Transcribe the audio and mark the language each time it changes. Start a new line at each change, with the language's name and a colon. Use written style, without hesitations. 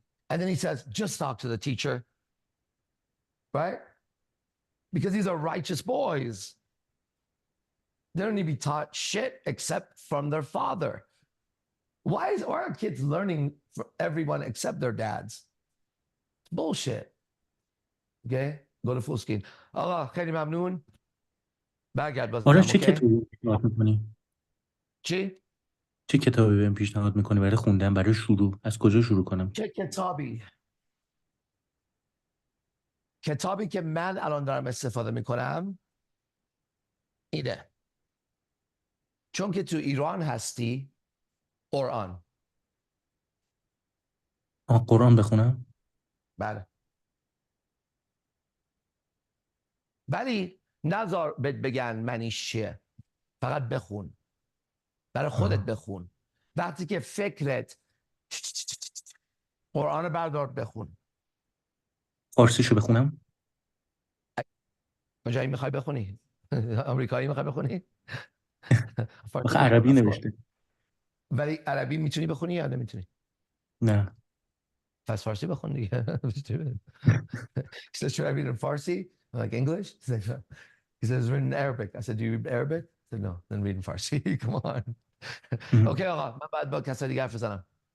English: And then he says, just talk to the teacher, right? Because these are righteous boys. They don't need to be taught shit except from their father. Why are kids learning from everyone except their dads? It's bullshit. Okay? Go to full screen.
Persian: Allah, خیلی ممنون. برگرد باز آره کنم، چه
English: okay?
Persian: کتابی پیشنهاد میکنی؟ چی؟ چه کتابی بهم پیشنهاد میکنی برای خوندن، برای شروع؟ از کجا شروع کنم؟ چه کتابی؟ کتابی که من الان دارم استفاده میکنم اینه. چون که تو ایران هستی، قرآن. قرآن بخونم؟ بله. ولی نذار بگن معنیش چیه. فقط بخون. برای خودت بخون. وقتی که فکرت قرآن بردار بخون. فارسیشو بخونم؟ کجایی میخوای بخونی؟ آمریکایی میخوای بخونی؟ آخه عربی نوشته. ولی عربی میتونی بخونی یا نمیتونی؟ نه. پس فارسی بخون دیگه.
English: He says, should I read in Farsi? I'm like, English? He says, written in Arabic. I said, do you read Arabic? I said, no, then read in Farsi. Come on.
Persian: Okay, آقا من بعد با کسی دیگه حرف بزنم.